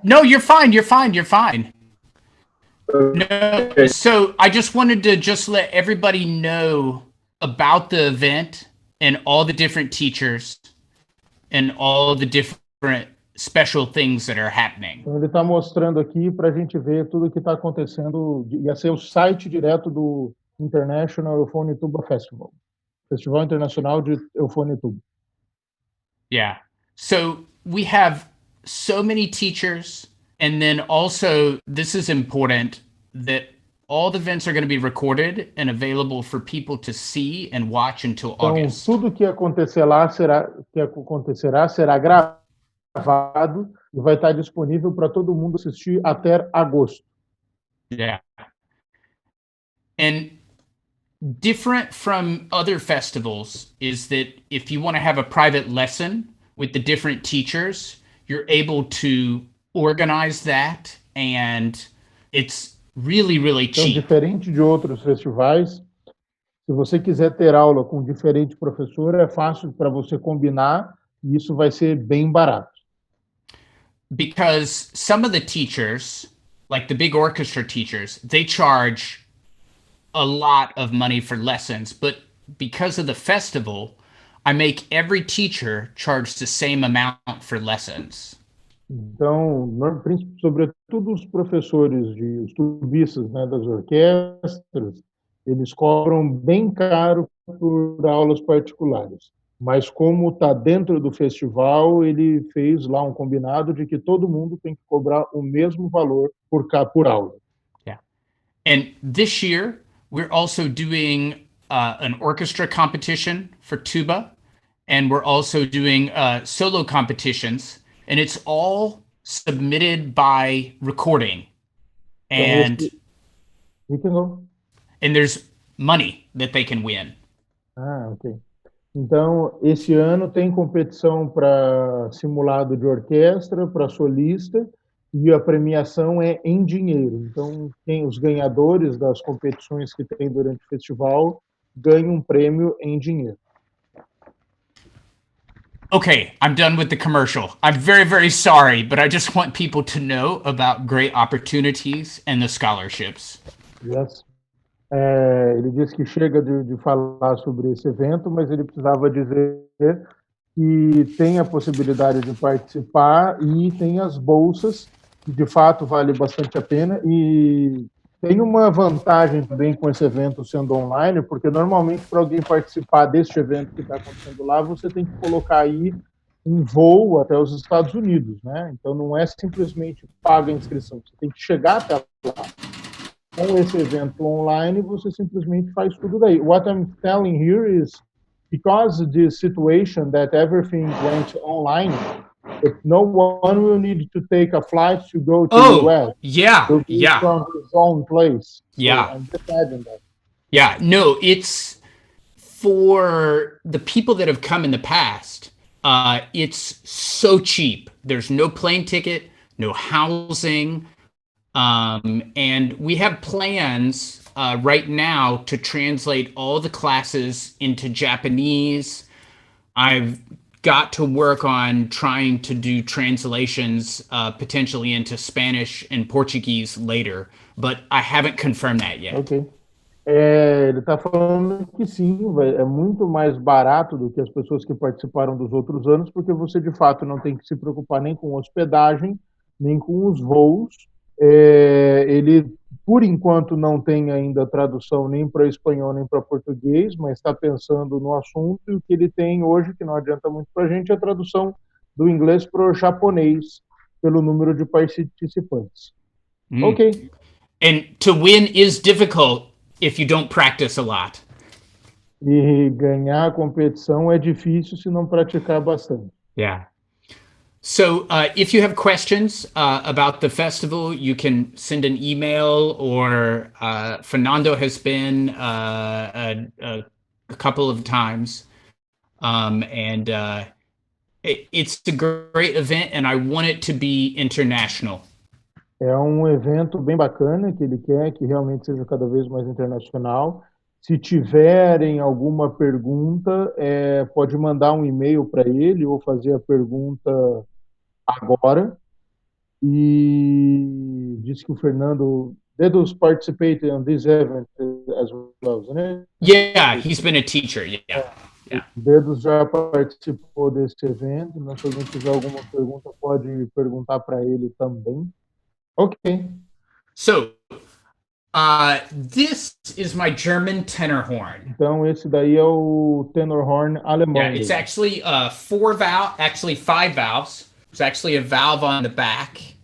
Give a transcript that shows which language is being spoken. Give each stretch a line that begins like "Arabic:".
English: No, you're fine. You're fine. You're fine. No, Okay. so I just wanted to just let everybody know about the event and all the different teachers and all the different special things that are happening.
Portuguese: Então, ele está mostrando aqui para a gente ver tudo o que está acontecendo. Ia ser o site direto do International Euphony Tuba Festival, Festival Internacional de Euphony Tuba.
English: Yeah. So we have so many teachers, and then also this is important that all the events are going to be recorded and available for people to see and watch until August.
Portuguese: Tudo que acontecerá será gravado e vai estar disponível para todo mundo assistir até agosto.
English: Yeah. And different from other festivals is that if you want to have a private lesson with the different teachers, you're able to organize that, and it's really, really cheap.
Portuguese: Então, diferente de outros festivais, se você quiser ter aula com diferente professor, é fácil para você combinar e isso vai ser bem barato.
English: because some of the teachers, like the big orchestra teachers, they charge a lot of money for lessons, but because of the festival, I make every teacher charge the same amount for lessons.
Portuguese: Então, sobretudo os professores os tubistas, né, das orquestras, eles cobram bem caro por aulas particulares. Mas como está dentro do festival, ele fez lá um combinado de que todo mundo tem que cobrar o mesmo valor por aula.
English: Yeah. And this year, we're also doing an orchestra competition for tuba, and we're also doing solo competitions, and it's all submitted by recording. And and there's money that they can win.
Portuguese: Ah, ok. Então, esse ano tem competição para simulado de orquestra, para solista, e a premiação é em dinheiro. Então, os ganhadores das competições que tem durante o festival ganham um prêmio em dinheiro.
English: Okay, I'm done with the commercial. I'm very, very sorry, but I just want people to know about great opportunities and the scholarships. Yes.
Portuguese: Ele disse que chega de falar sobre esse evento, mas ele precisava dizer que tem a possibilidade de participar e tem as bolsas, que de fato vale bastante a pena. E tem uma vantagem também com esse evento sendo online, porque normalmente para alguém participar deste evento que está acontecendo lá, você tem que colocar aí um voo até os Estados Unidos, né? Então não é simplesmente paga a inscrição, você tem que chegar até lá. Com esse evento online, você simplesmente faz tudo daí.
English: What I'm telling here is, because the situation that everything went online, that no one will need to take a flight to go to the US. Yeah, yeah. From his own place. Yeah. So I'm just adding that. Yeah, no, it's for the people that have come in the past. It's so cheap. There's no plane ticket, no housing. And we have plans right now to translate all the classes into Japanese. I've got to work on trying to do translations potentially into Spanish and Portuguese later, but I haven't confirmed that yet. Okay.
Portuguese: Ele está falando que sim, é muito mais barato do que as pessoas que participaram dos outros anos, porque você de fato não tem que se preocupar nem com hospedagem, nem com os voos. Ele, por enquanto, não tem ainda tradução nem para espanhol nem para português, mas está pensando no assunto, e o que ele tem hoje, que não adianta muito para a gente, é a tradução do inglês para o japonês, pelo número de participantes. Ok.
English: And to win is difficult if you don't practice a lot.
Portuguese: E ganhar a competição é difícil se não praticar bastante.
English: Yeah. So if you have questions about the festival, you can send an email, or Fernando has been a couple of times. And it's a great event, and I want it to be international.
Portuguese: É um evento bem bacana, que ele quer que realmente seja cada vez mais internacional. Se tiverem alguma pergunta, pode mandar um e-mail para ele ou fazer a pergunta agora. E diz que o
English: Fernando does participate in this event as well,
Portuguese: né?
English: Yeah, he's been a teacher. Yeah.
Portuguese: Dedos já participou desse evento, mas se alguém tiver alguma pergunta, pode perguntar para ele também.
English: Okay. So, this is my German tenor horn.
Portuguese: Então esse daí é o tenor horn alemão.
English: Yeah, it's actually 5 valves. There's actually a valve on the back.